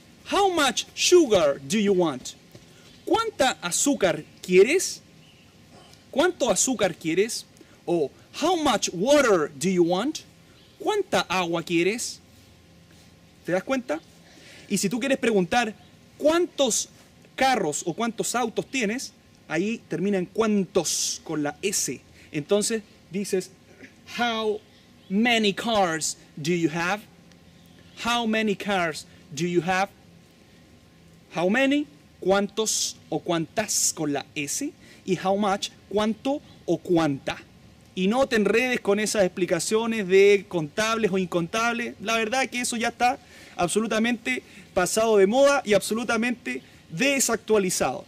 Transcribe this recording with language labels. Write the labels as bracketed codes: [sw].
[en] How much sugar do you want? [es] ¿Cuánta azúcar quieres? ¿Cuánto azúcar quieres? O [en] how much water do you want? [es] ¿Cuánta agua quieres? ¿Te das cuenta? Y si tú quieres preguntar cuántos carros o cuántos autos tienes, ahí termina en cuántos con la S. Entonces dices, [en] how many cars do you have? How many cars do you have? [es] How many, cuántos o cuántas con la S. Y how much, cuánto o cuánta. Y no te enredes con esas explicaciones de contables o incontables. La verdad es que eso ya está absolutamente pasado de moda y absolutamente desactualizado.